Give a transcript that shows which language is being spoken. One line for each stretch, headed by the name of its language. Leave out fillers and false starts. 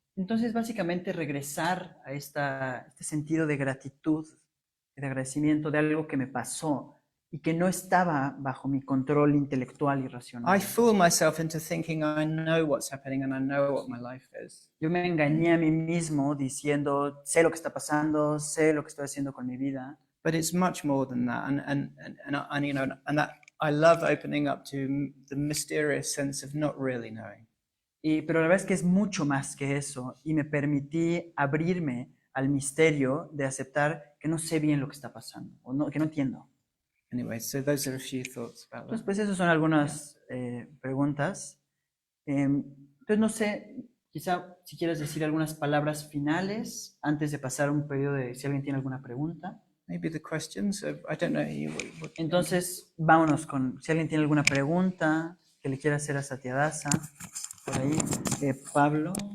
Spanish: Entonces básicamente regresar a este sentido de gratitud, de agradecimiento de algo que me pasó y que no estaba bajo mi control intelectual y racional.
English: I fool myself into thinking I know what's happening and I know what my life is.
Spanish: Yo me engañé a mí mismo diciendo, sé lo que está pasando, sé lo que estoy haciendo con mi vida.
English: But it's much more than that, and that I love opening up to the mysterious sense of not really knowing.
Spanish: Pero la verdad es que es mucho más que eso y me permití abrirme al misterio de aceptar que no sé bien lo que está pasando o que no entiendo.
English: Anyway, so those are a few thoughts about
Spanish: Entonces,
English: that.
Spanish: pues esas son algunas preguntas. Entonces, no sé, quizá si quieres decir algunas palabras finales antes de pasar a un periodo de si alguien tiene alguna pregunta.
English: Maybe the questions. I don't know.
Spanish: Entonces, vámonos con si alguien tiene alguna pregunta que le quiera hacer a Satyadasa. Por ahí, Pablo.